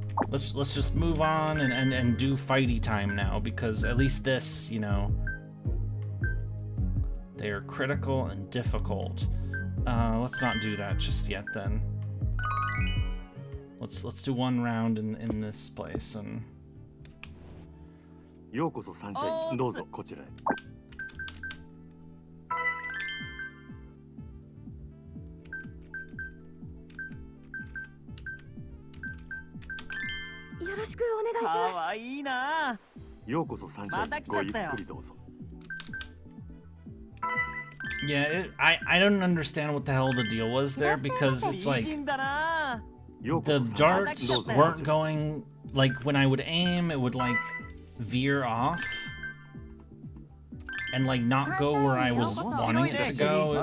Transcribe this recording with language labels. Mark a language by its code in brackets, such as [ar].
[en] Let's just move on and do fighty time now, because at least this, you know... They are critical and difficult. Let's not do that just yet then. Let's do one round in this place and... [ja] ようこそサンシャイン、どうぞこちらへ。かわいいな。ようこそサンシャイン。ごゆっくりどうぞ。 [en] Yeah, I don't understand what the hell the deal was there because it's like the darts weren't going, like when I would aim it would like veer off and like not go where I was wanting it to go.